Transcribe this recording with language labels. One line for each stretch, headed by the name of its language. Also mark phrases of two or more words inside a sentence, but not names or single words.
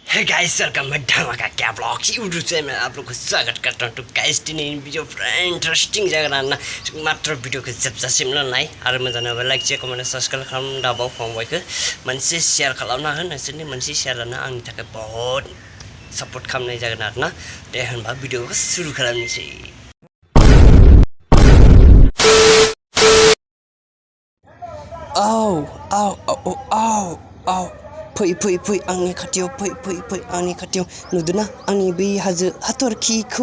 English: hey guys welcome
Hindi: मैं धमाका क्या ब्लॉग्स यूट्यूब से मैं आप लोग को स्वागत करता हूँ।
Bodo: तो गाइस दिन भिडियो पुरा इन्ट्रेस्टिङ जागोन आरोना मात्र भिडियोखौ जोबजासिम नाय आरो मोजां नांबा
English: like share comment subscribe
Bodo: खालाम दाबाव फंबायखौ मोनसे शेयार खालामना हो नोंसोरनि मोनसे शेयारानो आंनि थाखाय बहुत सपोर्ट खालामनाय जागोन आरोना। दे होनबा भिडियोखौ सुरु खालामनोसै। आव फै आंनि खाथियाव फै आंनि खाथियाव नुदोंना आंनि बै हाजो हाथरखिखौ